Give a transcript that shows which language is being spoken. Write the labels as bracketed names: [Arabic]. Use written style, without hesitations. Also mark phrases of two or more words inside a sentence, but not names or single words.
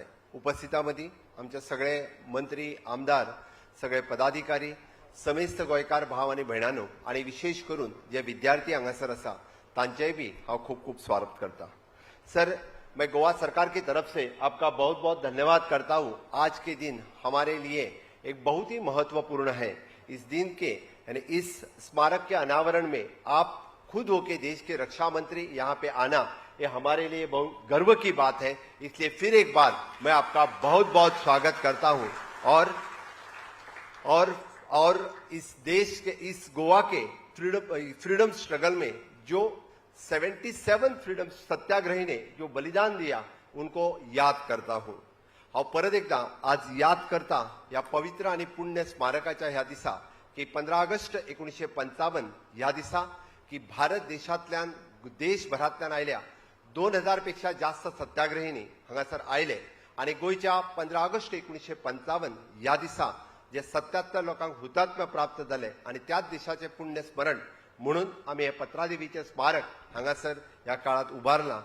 [Konkani] उपस्थितांमदी आमचे सगळे मंत्री, आमदार, सगळे पदाधिकारी, समेस्त गोयकार भाव आणि भयणांनो आणि विशेष करून जे विद्यार्थी हांगासर आसा तांचेय भी हांव खूब खूब स्वागत करता। [Hindi] सर, मैं गोवा सरकार की तरफ से आपका बहुत बहुत धन्यवाद करता हूं। आज के दिन हमारे लिए एक बहुत ही महत्वपूर्ण है। इस दिन के यानी इस स्मारक के अनावरण में आप खुद होके देश के रक्षा मंत्री यहाँ पे आना, ये हमारे लिए बहुत गर्व की बात है। इसलिए फिर एक बार मैं आपका बहुत बहुत स्वागत करता हूं और इस देश के, इस गोवा के [English] freedom struggle [Hindi] में जो 77 फ्रीडम सत्याग्रही ने जो बलिदान दिया उनको याद करता हूं। [Konkani] हांव परत एकदा आज याद करता या पवित्र आणि पुण्य स्मारकाच्या ह्या दिसा की 15 ऑगस्ट 1955 ह्या दिसा की भारत देशांतल्यान देशभरांतल्यान आयल्या 2000 पेक्षा जास्त सत्याग्रहींनी हांगासर आयले आणि गोयच्या 15 ऑगस्ट 1955 ह्या दिसा जे 77 लोकांक हुतात्म्य प्राप्त झाले आणि त्याच देशाचे पुण्य स्मरण म्हणून आम्ही हे पत्रादेवीचे स्मारक हांगासर ह्या काळात उभारला।